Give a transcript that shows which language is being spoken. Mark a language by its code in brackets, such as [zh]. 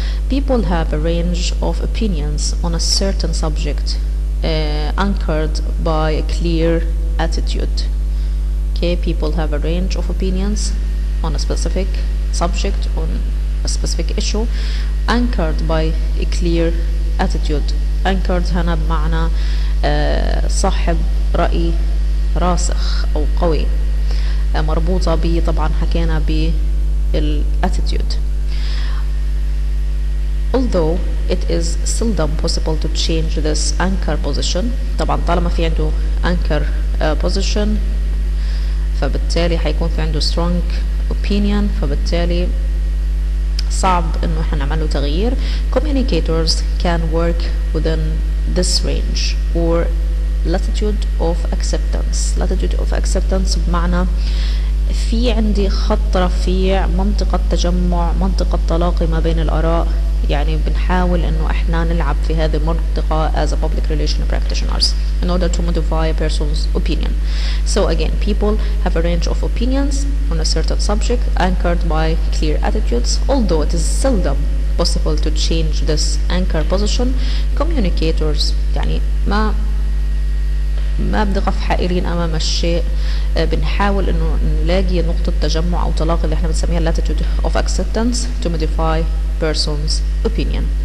[en] People have a range of opinions on a certain subject, anchored by a clear attitude. Okay, people have a range of opinions on a specific subject, on a specific issue, anchored by a clear attitude. [ar] Anchored هنا بمعنى صاحب رأي راسخ أو قوي، مربوطة ب طبعا حكينا بالattitude. [en] Although it is seldom possible to change this anchor position، [ar] طبعا طالما في عنده anchor position فبالتالي حيكون في عنده [en] strong opinion، [ar] فبالتالي صعب انه احنا نعمل له تغيير. [en] Communicators can work within this range or latitude of acceptance. [ar] Latitude of acceptance بمعنى في عندي خط رفيع، منطقة تجمع، منطقة تلاقي ما بين الآراء. يعني بنحاول انه احنا نلعب في هذه المنطقة [en] as a public relation practitioners in order to modify a person's opinion. So again, people have a range of opinions on a certain subject anchored by clear attitudes. Although it is seldom possible to change this anchor position, communicators [ar] يعني ما بنقف حائرين امام الشيء، بنحاول انه نلاقي نقطة تجمع او تلاقي اللي احنا بنسميها [en] latitude of acceptance to modify person's opinion.